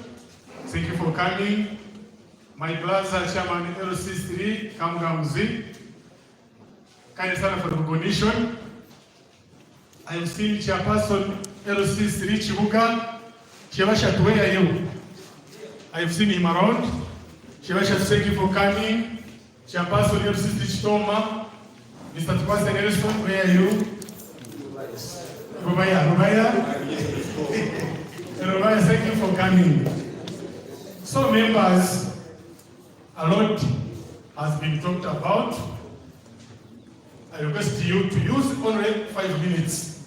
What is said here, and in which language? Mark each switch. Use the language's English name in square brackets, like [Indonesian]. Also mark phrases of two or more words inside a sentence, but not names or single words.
[English] Thank you for coming. My brother, Chairman LC3, Kamgamuzi, kind of stand for recognition. I have seen Chairperson LC3 Chibuga. Chevasha, where are you? I have seen him around. Chevasha, thank you for coming. Chairperson LC3 Chitoma. Mr. Twasa Nelson, where are you? Rubaya, thank you for coming. So members, a lot has been talked about. I request you to use only 5 minutes.